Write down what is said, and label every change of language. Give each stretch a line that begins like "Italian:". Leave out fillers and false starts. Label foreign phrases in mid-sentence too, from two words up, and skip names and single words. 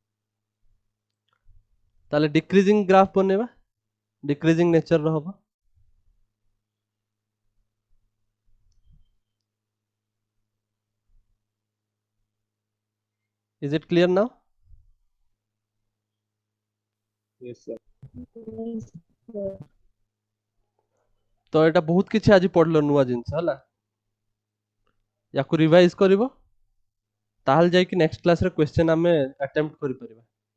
English: ताले decreasing graph बनेबा decreasing nature रहबा Is it clear now? Yes, sir. Yes, sir.
Odia: ତୋ ଏଟା ବହୁତ କିଛି ଆଜି ପଢ଼ିଲୋ ନୂଆ ଜିନିଷ ହେଲା ଯାହାକୁ ରିଭାଇଜ କରିବୋ ତାହେଲେ ଯାଇ କି
English: next class
Odia: ରେ କ୍ୱେଶ୍ଚନ ଆମେ ଆଟେମ୍ପ୍ଟ କରି ପାରିବା